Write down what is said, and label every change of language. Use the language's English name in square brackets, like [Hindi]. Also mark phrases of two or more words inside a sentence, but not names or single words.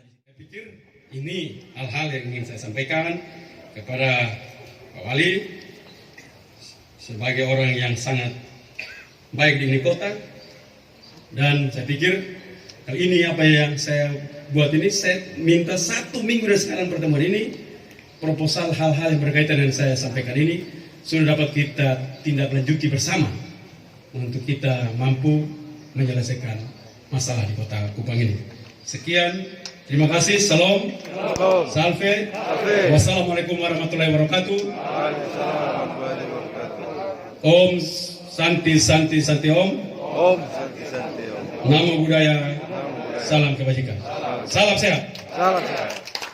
[Indonesian] Saya pikir ini hal-hal yang ingin saya sampaikan kepada Pak Wali sebagai orang yang sangat baik di ini kota, dan saya pikir ini apa yang saya buat ini, saya minta 1 minggu dari sekarang pertemuan ini proposal hal-hal yang berkaitan dengan saya sampaikan ini sudah dapat kita tindak lanjuti bersama untuk kita mampu menyelesaikan masalah di Kota Kupang ini. Sekian, terima kasih. [Arabic] Salam, salve, والسلام عليكم ورحمة الله وبركاته. [Sanskrit] ॐ शान्ति शान्ति शान्ति ॐ. ॐ शान्ति शान्ति ॐ. [Pali] Namo Buddhaya. [Indonesian] Salam kebajikan. Salam sehat. Salam sehat.